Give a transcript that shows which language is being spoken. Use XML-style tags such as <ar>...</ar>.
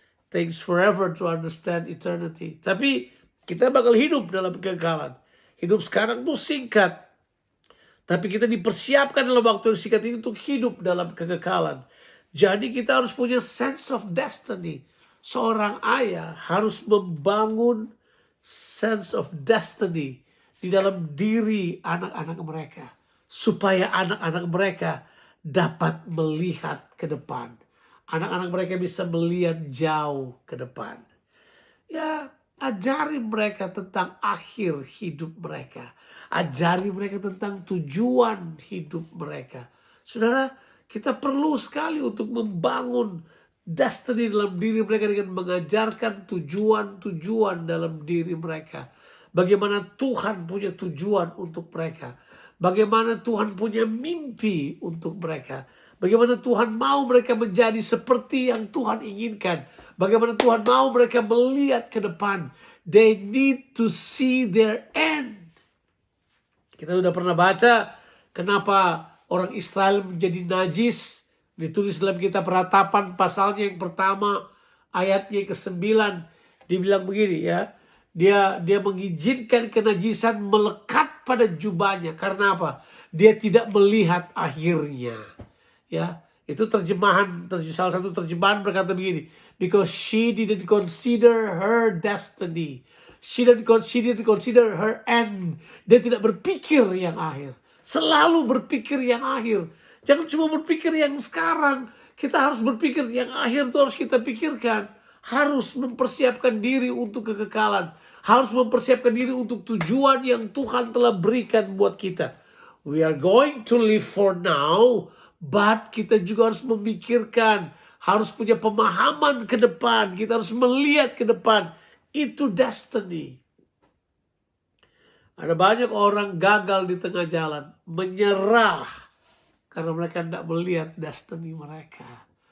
<en>Takes forever to understand eternity.</en> <id>Tapi kita bakal hidup dalam kekekalan. Hidup sekarang tuh singkat. Tapi kita dipersiapkan dalam waktu yang singkat ini untuk hidup dalam kekekalan. Jadi kita harus punya sense of destiny. Seorang ayah harus membangun sense of destiny di dalam diri anak-anak mereka. Supaya anak-anak mereka dapat melihat ke depan. Anak-anak mereka bisa melihat jauh ke depan. Ya, ajari mereka tentang akhir hidup mereka. Ajari mereka tentang tujuan hidup mereka. Saudara, kita perlu sekali untuk membangun destiny dalam diri mereka dengan mengajarkan tujuan-tujuan dalam diri mereka. Bagaimana Tuhan punya tujuan untuk mereka. Bagaimana Tuhan punya mimpi untuk mereka. Bagaimana Tuhan mau mereka menjadi seperti yang Tuhan inginkan. Bagaimana Tuhan mau mereka melihat ke depan.</id> <en>They need to see their end.</en> <id>Kita sudah pernah baca kenapa orang Israel menjadi najis. Ditulis dalam kitab Ratapan pasalnya yang pertama ayatnya ke-9. Dibilang begini ya. Dia mengizinkan kenajisan melekat pada jubahnya. Karena apa? Dia tidak melihat akhirnya. Ya, itu salah satu terjemahan berkata begini.</id> <en>Because she didn't consider her destiny. She didn't consider her end.</en> <id>Dia tidak berpikir yang akhir. Selalu berpikir yang akhir. Jangan cuma berpikir yang sekarang. Kita harus berpikir yang akhir itu harus kita pikirkan. Harus mempersiapkan diri untuk kekekalan. Harus mempersiapkan diri untuk tujuan yang Tuhan telah berikan buat kita.</id> <en>We are going to live for now.</en> <id>But kita juga harus memikirkan, harus punya pemahaman ke depan, kita harus melihat ke depan. Itu destiny. Ada banyak orang gagal di tengah jalan, menyerah karena mereka tidak melihat destiny mereka.</id>